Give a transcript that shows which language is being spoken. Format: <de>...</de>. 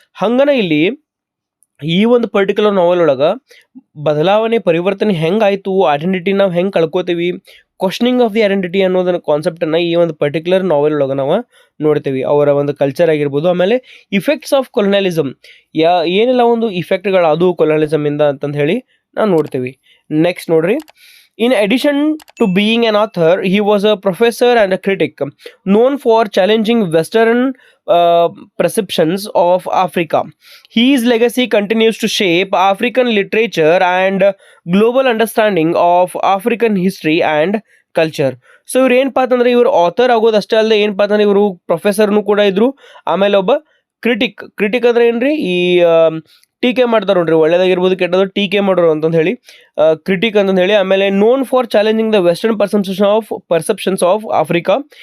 <kn>ಹಂಗನ ಇಲ್ಲಿ ಈ ಒಂದು ಪರ್ಟಿಕ್ಯುಲರ್ ನಾವೆಲ್ ಒಳಗೆ ಬದಲಾವಣೆ, ಪರಿವರ್ತನೆ ಹೆಂಗಾಯ್ತು, ಐಡೆಂಟಿಟಿ ನಾವು ಹೆಂಗೆ ಕಳ್ಕೋತೀವಿ,</kn> <en>questioning of the identity</en> <kn>ಅನ್ನೋದನ್ನ ಕಾನ್ಸೆಪ್ಟನ್ನು ಈ ಒಂದು ಪರ್ಟಿಕ್ಯುಲರ್ ನಾವೆಲ್ ಒಳಗೆ ನಾವು ನೋಡ್ತೀವಿ. ಅವರ ಒಂದು ಕಲ್ಚರ್ ಆಗಿರ್ಬೋದು, ಆಮೇಲೆ</kn> <en>effects of colonialism,</en> <kn>ಏನೆಲ್ಲ ಒಂದು ಇಫೆಕ್ಟ್ಗಳು ಅದು ಕೊಲೋನಿಯಲಿಸಮ್ ಇಂದ ಅಂತಂದು ಹೇಳಿ ನಾವು ನೋಡ್ತೀವಿ.</kn> <en>next</en> <kn>ನೋಡ್ರಿ,</kn> <en>in addition to being an author, he was a professor and a critic known for challenging Western perceptions of Africa. His legacy continues to shape African literature and global understanding of African history and culture.</en> <kn>So ಇವ್ರು ಏನಪ್ಪಾ ಅಂತಂದ್ರೆ, ಇವರು author ಆಗೋದು ಅಷ್ಟೇ ಅಲ್ಲದೆ ಏನಪ್ಪಾ ಅಂತಂದ್ರೆ ಇವರು ಪ್ರೊಫೆಸರ್ನು ಕೂಡ ಇದ್ರು. ಆಮೇಲೆ ಒಬ್ಬ ಕ್ರಿಟಿಕ್ ಅಂದ್ರೆ ಏನ್ರಿ, ಈ ಟೀಕೆ ಮಾಡ್ತಾರೆ ನೋಡ್ರಿ, ಒಳ್ಳೇದಾಗಿರ್ಬೋದು ಕೆಟ್ಟದ್ದು ಟೀಕೆ ಮಾಡೋರು ಅಂತಂದು ಹೇಳಿ ಕ್ರಿಟಿಕ್ ಅಂತಂದು ಹೇಳಿ.</kn> <en>ಆಮೇಲೆ known for challenging the western perceptions of Africa.</en>